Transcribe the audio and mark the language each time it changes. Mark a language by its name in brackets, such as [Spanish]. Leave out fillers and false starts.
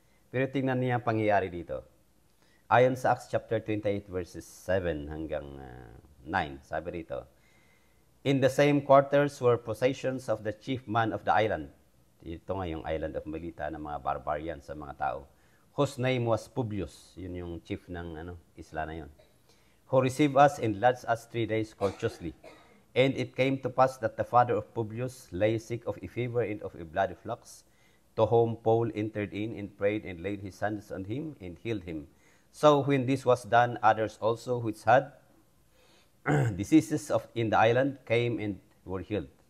[Filipino] Pero tingnan niyo ang pangyayari dito. Ayon sa [English] Acts chapter 28 verses 7 [Filipino] hanggang [English] 9, [Filipino] sabi rito, [English] in the same quarters were possessions of the chief man of the island. [Filipino] Ito nga yung island of Melita ng mga barbarian sa mga tao. [English] Whose name was Publius. [Filipino] Yun yung chief ng isla na yun. [English] Who received us and lodged us 3 days courteously. And it came to pass that the father of Publius lay sick of a fever and of a bloody flux, to whom Paul entered in and prayed and laid his hands on him and healed him. So when this was done, others also which had diseases in the island came and were healed.